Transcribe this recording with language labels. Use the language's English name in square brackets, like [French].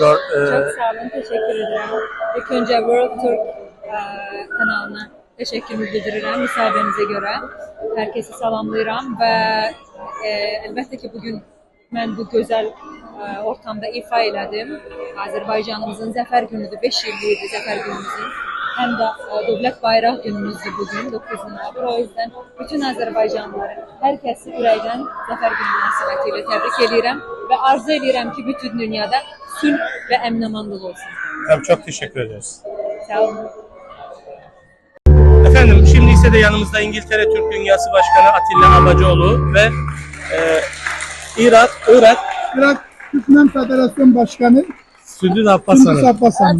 [Turkish] Çok sağ olun, teşekkür ederim. [Azerbaijani] İlk önce World Turk kanalına teşekkürümü bildirirəm müsaadənizə görə. Herkesi salamlayıram və Əlbəttə ki, bugün mən bu gözəl ortamda ifa elədim. Azərbaycanımızın zəfər günüdür, 5 illikdir zəfər günümüzün. Həm də dövlət bayraq günümüzdür bugün, 9 noyabr. [Turkish] O yüzden [Azerbaijani] bütün Azərbaycanlıları, hər kəsi ürəkdən zəfər günü münasibətilə təbrik edirəm və arzu edirəm ki, bütün dünyada sülh və əmin-amanlıq olsun. [Turkish] Tabii çok teşekkür ederiz. Sağ olun. Efendim şimdi ise de yanımızda İngiltere Türk Dünyası Başkanı Atilla Abacıoğlu ve Irak Türkmen Federasyon Başkanı Sündüz Abbas Sündüz Hanım, Abbas Hanım.